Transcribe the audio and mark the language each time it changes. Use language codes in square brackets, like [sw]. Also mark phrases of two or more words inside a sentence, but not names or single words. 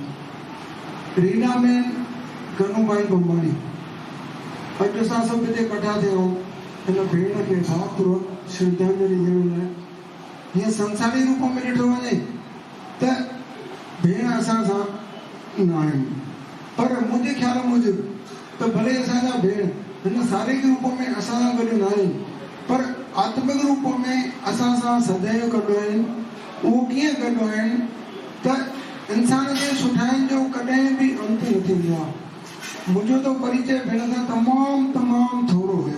[sd] रीना में कनूभाई बम्बाणी अॼु असां सभु हिते इकठा थिया आहियूं हिन भेण खे भावपूर्वक श्रद्धांजलि ॾियण लाइ. हीअं संसारी रूप में ॾिठो वञे त भेण असां सां न आहिनि, पर मुंहिंजे ख़्याल मूजिबि त भले असांजा भेण हिन शारीरिक रूप में असां सां गॾु न आहिनि, पर आत्मिक रूप में असां सां सदैव गॾु आहिनि. उहो कीअं गॾु आहिनि त इंसान जे सुठाइनि जो कॾहिं बि अंत न थींदो आहे. मुंहिंजो त परिचय भेण सां तमामु थोरो हुयो.